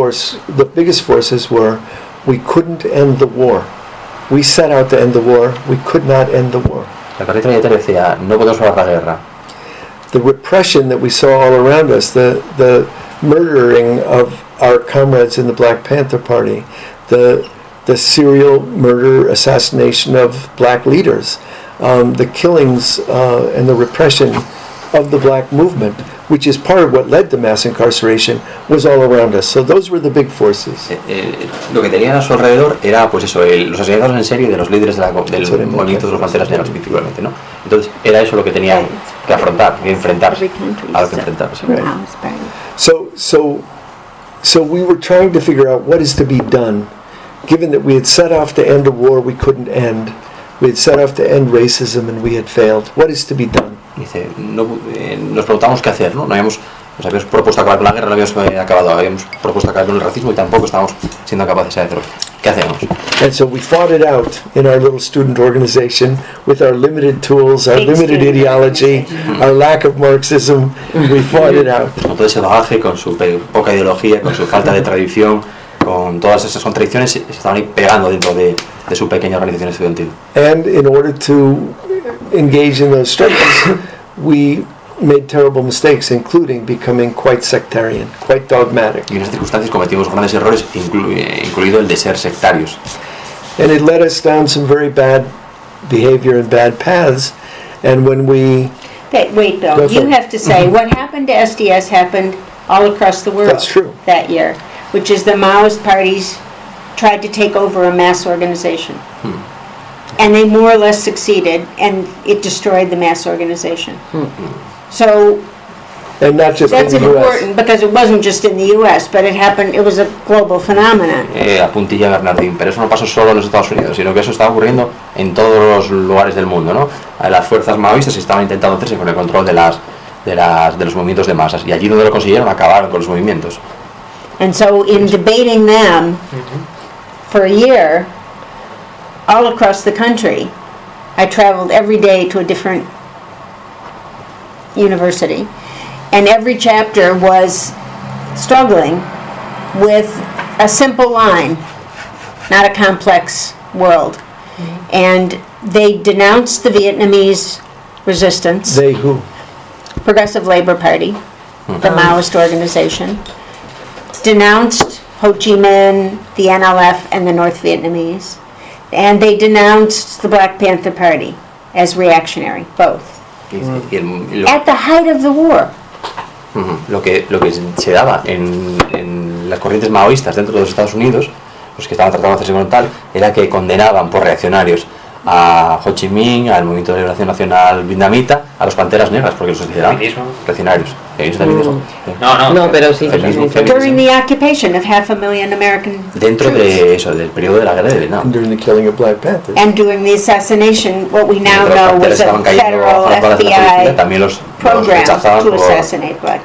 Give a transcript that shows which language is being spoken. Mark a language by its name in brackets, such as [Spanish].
[English] The biggest forces were we couldn't end the war. We set out to end the war. We could not end the war. [Spanish] La corriente mayoritaria decía, no podemos parar la guerra. [English] The repression that we saw all around us, the murdering of our comrades in the Black Panther Party, the serial murder assassination of black leaders, the killings and the repression of the black movement, which is part of what led to mass incarceration, was all around us. So those were the big forces. [Spanish] Lo que tenían a su alrededor era, pues eso, los asesinatos en serie de los líderes del movimiento de los panteras negras, principalmente, ¿no? Entonces era eso lo que tenían que afrontar, que enfrentar, algo que enfrentar. [English] So we were trying to figure out what is to be done, given that we had set off to end a war we couldn't end, we had set off to end racism and we had failed. What is to be done? [Spanish] Dice, no, nos preguntamos qué hacer, ¿no? Nos habíamos propuesto acabar con la guerra, no habíamos acabado, habíamos propuesto acabar con el racismo y tampoco estábamos siendo capaces de hacerlo. ¿Qué hacemos? [English] And so we fought it out in our little student organization with our limited tools, our limited ideology, our lack of Marxism. We fought it out. [Spanish] Con todo ese bagaje, con su poca ideología, con su falta de tradición, con todas esas contradicciones, se estaban ahí pegando dentro de su pequeña organización estudiantil. [English] And in order to engage in those struggles, we made terrible mistakes, including becoming quite sectarian, quite dogmatic. [Spanish] Y en esas circunstancias cometimos grandes errores, incluido el de ser sectarios. [English] And it led us down some very bad behavior and bad paths. And when we wait, Bill, you have to say what happened to SDS happened all across the world. That's true. That year, which is the Maoist parties tried to take over a mass organization, and they more or less succeeded, and it destroyed the mass organization. So, and not just that's in the important Because it wasn't just in the U.S., but it happened. It was a global phenomenon. [Spanish] Apuntilla Bernardín, pero eso no pasó solo en los Estados Unidos, sino que eso estaba ocurriendo en todos los lugares del mundo, ¿no? Las fuerzas maoístas estaban intentando hacerse con el control de las de los movimientos de masas, y allí donde lo consiguieron acabaron con los movimientos. [English] And so in debating them for a year all across the country, I traveled every day to a different university, and every chapter was struggling with a simple line, not a complex world. And they denounced the Vietnamese resistance. They who? Progressive Labor Party, the Maoist organization, denounced Ho Chi Minh, the NLF, and the North Vietnamese. And they denounced the Black Panther Party as reactionary, both. At the height of the war. [Spanish] Lo que se daba en las corrientes maoístas dentro de los Estados Unidos, los que estaban tratando de hacerse con tal, era que condenaban por reaccionarios a Ho Chi Minh, al Movimiento de Liberación Nacional Vietnamita, a los Panteras Negras, porque los consideraban reaccionarios. [English] During the occupation of 500,000 American troops. [Spanish] Dentro de eso, del periodo de la guerra de Vietnam. [English] And during the killing of Black Panthers. And during the assassination, what we now know was a federal FBI program to assassinate Black